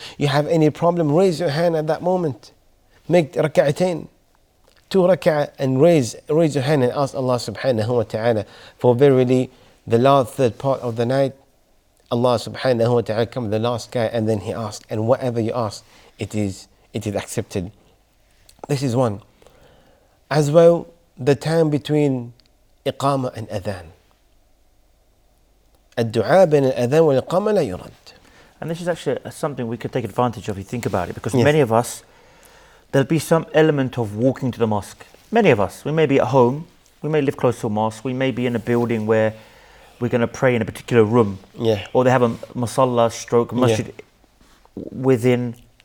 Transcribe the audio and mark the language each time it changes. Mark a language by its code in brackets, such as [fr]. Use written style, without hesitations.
[en] You have any problem, raise your hand at that moment. Make rak'atain, 2 rak'ah, and raise your hand and ask Allah subhanahu wa ta'ala for verily the last third part of the night. Allah subhanahu wa ta'ala comes the last guy, and then He asks, and whatever you ask, it is accepted. This is one. As well, the time between iqamah and adhan. [ar] الدعاء بين الأذان والإقامة لا يرد. [en] And this is actually something we could take advantage of if you think about it, because many of us, there'll be some element of walking to the mosque. Many of us, we may be at home, we may live close to a mosque, we may be in a building where we're going to pray in a particular room, or they have a masalla stroke masjid within.